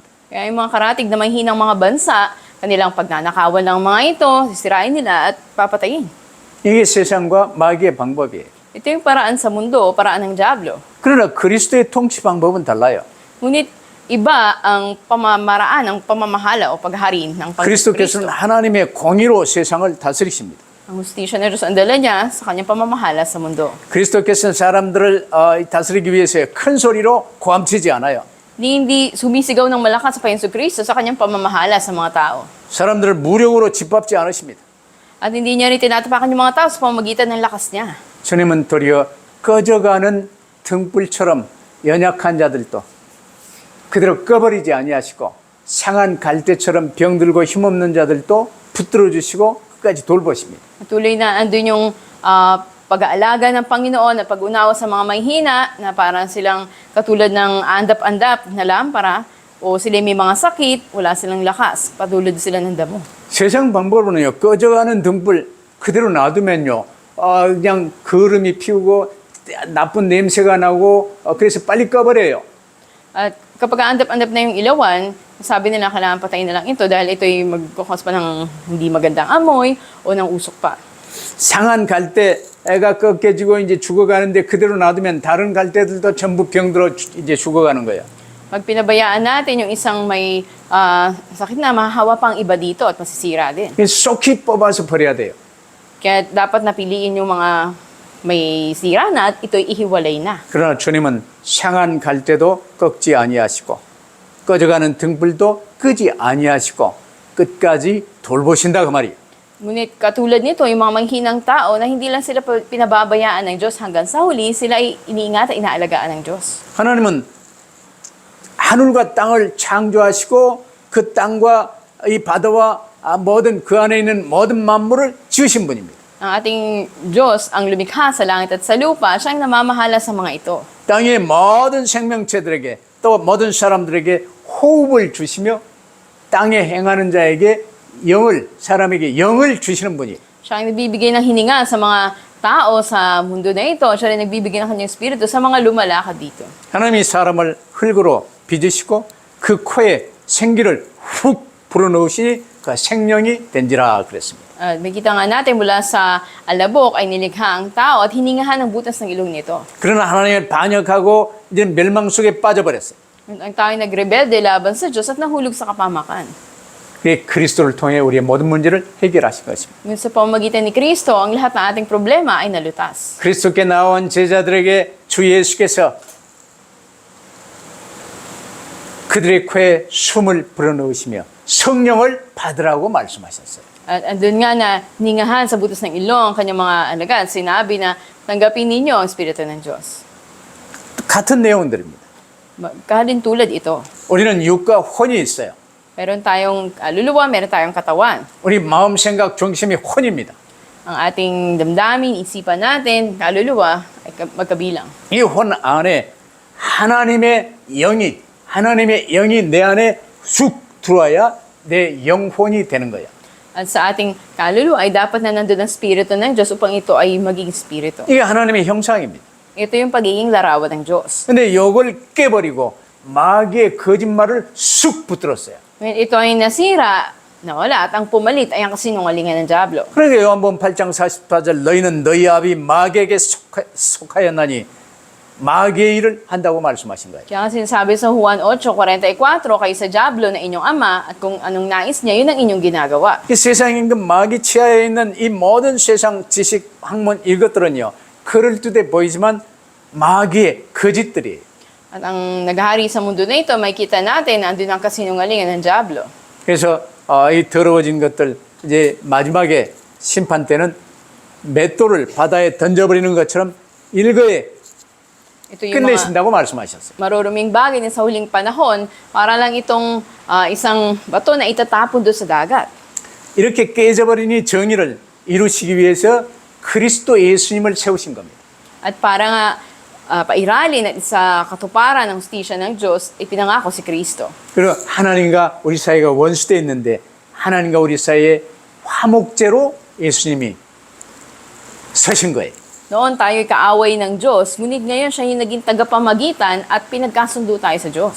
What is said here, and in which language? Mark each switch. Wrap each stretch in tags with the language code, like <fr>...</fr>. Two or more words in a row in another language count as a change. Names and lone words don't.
<tl>Kaya yung mga karatig na may hinang mga bansa, kanilang pagnanakawan ng mga ito, sisirain nila at papatayin.</tl> <ko>이게 세상과 마귀의 방법이에요.</ko> <tl>Ito yung paraan sa mundo, paraan ng Diablo.</tl> <ko>그러나 그리스도의 통치 방법은 달라요.</ko> <tl>Ngunit iba ang pamamaraan, ang pamamahala o paghari ng</tl> <ko>그리스도께서는</ko> <tl>Panginoon.</tl> <ko>하나님의 공의로 세상을 다스리십니다.</ko> <tl>Ang hustisya na Diyos ang dala niya sa kanyang pamamahala sa mundo.</tl> <ko>그리스도께서는 사람들을 다스리기 위해서 큰 소리로 고함치지 않아요.</ko> <tl>Hindi sumisigaw ng malakas sa Panginoon Kristo sa kanyang pamamahala sa mga tao.</tl> <ko>사람들을 무력으로 짓밟지 않으십니다.</ko> <tl>At hindi niya rin tinatapakan yung mga tao sa pamamagitan ng lakas niya.</tl> <ko>주님은 도리어 꺼져가는 등불처럼 연약한 자들도 그대로 꺼버리지 아니하시고 상한 갈대처럼 병들고 힘없는 자들도 붙들어 주시고 끝까지 돌보십니다.</ko> <tl>Tuloy na andun yung pag-aalaga ng Panginoon at pag-unawa sa mga mahihina na parang silang katulad ng andap-andap na lampara o sila may mga sakit, wala silang lakas, patulad sila ng damo.</tl> <ko>세상 방법으로는요, 꺼져가는 등불 그대로 놔두면요, 그냥 거름이 피우고 나쁜 냄새가 나고 그래서 빨리 꺼버려요.</ko> <tl>At kapag andap-andap na yung ilawan, sabi nila kailangan patayin na lang ito dahil ito'y magkukos pa ng hindi magandang amoy o ng usok pa.</tl> <ko>상한 갈대가 꺾여지고 이제 죽어가는데 그대로 놔두면 다른 갈대들도 전부 병들어 이제 죽어가는 거예요.</ko> <tl>Pag pinabayaan natin yung isang may sakit na, mahahawa pang iba dito at masisira din.</tl> <ko>쏙히 뽑아서 버려야 돼요.</ko> <tl>Kaya dapat napiliin yung mga may sira na at ito'y ihiwalay na.</tl> <ko>그러나 주님은 상한 갈대도 꺾지 아니하시고 꺼져가는 등불도 끄지 아니하시고 끝까지 돌보신다 그 말이에요.</ko> <tl>Ngunit katulad nito, yung mga manghinang tao na hindi lang sila pinababayaan ng Diyos hanggang sa huli, sila ay iniingat at inaalagaan ng Diyos.</tl> <ko>하나님은 하늘과 땅을 창조하시고 그 땅과 이 바다와 모든 그 안에 있는 모든 만물을 지으신 분입니다.</ko> <tl>Ang ating Diyos ang lumikha sa langit at sa lupa, siyang namamahala sa mga ito.</tl> <ko>땅의 모든 생명체들에게 또 모든 사람들에게 호흡을 주시며 땅에 행하는 자에게 사람에게 영을 주시는 분이에요.</ko> <tl>Siya ang nagbibigay ng hininga sa mga tao sa mundo na ito. Siya rin nagbibigay ng kanyang espiritu sa mga lumalakad dito.</tl> <ko>하나님이 사람을 흙으로 빚으시고 그 코에 생기를 훅 불어넣으시니 그 생명이 된지라 그랬습니다.</ko> <tl>Makita nga natin mula sa alabok ay nilikha ang tao at hiningahan ang butas ng ilong nito.</tl> <ko>그러나 하나님을 반역하고 이제 멸망 속에 빠져버렸어요.</ko> <tl>Ang tao ay nagrebelde laban sa Diyos at nahulog sa kapamakan.</tl> <ko>그게 그리스도를 통해 우리의 모든 문제를 해결하신 것입니다.</ko> <tl>Ngunit sa pamamagitan ni Kristo, ang lahat ng ating problema ay nalutas.</tl> <ko>그리스도께 나온 제자들에게 주 예수께서 그들의 코에 숨을 불어넣으시며 성령을 받으라고 말씀하셨어요.</ko> <tl>At andun nga na ningahan sa butas ng ilong ang kanyang mga alagad. Sinabi na tanggapin ninyo ang Espiritu ng Diyos.</tl> <ko>같은 내용들입니다.</ko> <tl>Kahalin tulad ito.</tl> <ko>우리는 육과 혼이 있어요.</ko> <tl>Meron tayong luluwa, meron tayong katawan.</tl> <ko>우리 마음, 생각, 중심이 혼입니다.</ko> <tl>Ang ating damdamin, isipan natin, kaluluwa ay magkabilang.</tl> <ko>이 혼 안에 하나님의 영이 내 안에 쑥 들어와야 내 영혼이 되는 거예요.</ko> <tl>At sa ating kaluluwa ay dapat na nandun ang Espiritu ng Diyos upang ito ay maging Espiritu.</tl> <ko>이게 하나님의 형상입니다.</ko> <tl>Ito yung pagiging larawan ng Diyos.</tl> <ko>근데 요걸 깨버리고 마귀의 거짓말을 쑥 붙들었어요.</ko> <tl>Ngayon, ito ay nasira, nawala, at ang pumalit ay ang kasinungalingan ng Diablo.</tl> <ko>그러니까 요한복음 8장 44절 너희는 너희 아비 마귀에게 속하였나니 마귀의 일을 한다고 말씀하신 거예요.</ko> <tl>Kaya nga sinasabi sa Juan 8:44, kayo sa Diablo na inyong ama at kung anong nais niya, yun ang inyong ginagawa.</tl> <ko>이 세상에 있는 마귀 치하에 있는 이 모든 세상 지식, 학문 이것들은요. 그럴 듯해 보이지만 마귀의 거짓들이에요.</ko> <tl>At ang naghahari sa mundo na ito, makikita natin na andun ang kasinungalingan ng Diablo.</tl> <ko>그래서 이 더러워진 것들 이제 마지막에 심판 때는 맷돌을 바다에 던져버리는 것처럼 일거에</ko> <tl>Ito yung mga</tl> <ko>끝내신다고 말씀하셨어요.</ko> <tl>maruruming bagay na sa huling panahon, para lang itong isang bato na itatapon doon sa dagat.</tl> <ko>이렇게 깨져버린 이 정의를 이루시기 위해서 그리스도 예수님을 세우신 겁니다.</ko> <tl>At para nga pairalin at sa katuparan ng hustisya ng Diyos, ipinangako si Kristo.</tl> <ko>그리고 하나님과 우리 사이가 원수되어 있는데 하나님과 우리 사이에 화목제로 예수님이 서신 거예요.</ko> <tl>Noon tayo'y kaaway ng Diyos, ngunit ngayon siya yung naging tagapamagitan at pinagkasundo tayo sa Diyos.</tl>